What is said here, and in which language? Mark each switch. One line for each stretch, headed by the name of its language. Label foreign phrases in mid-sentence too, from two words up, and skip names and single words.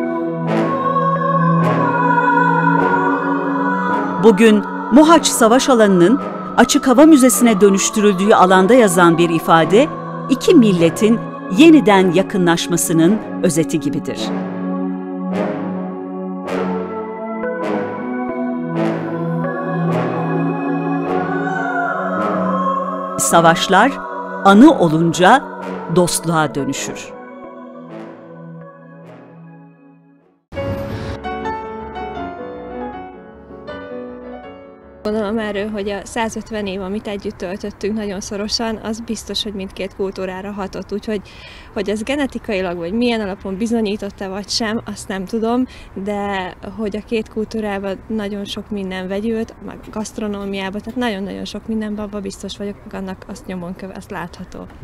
Turkish: Bugün Mohaç Savaş Alanı'nın açık hava müzesine dönüştürüldüğü alanda yazan bir ifade, iki milletin yeniden yakınlaşmasının özeti gibidir. Savaşlar anı olunca dostluğa dönüşür.
Hungarian: Gondolom erről, hogy a 150 év, amit együtt töltöttünk nagyon szorosan, az biztos, hogy mindkét kultúrára hatott. Úgyhogy, hogy ez genetikailag vagy milyen alapon bizonyított-e vagy sem, azt nem tudom, de hogy a két kultúrában nagyon sok minden vegyült, meg gasztronómiában, tehát nagyon-nagyon sok mindenben, abban biztos vagyok, annak azt nyomon azt látható.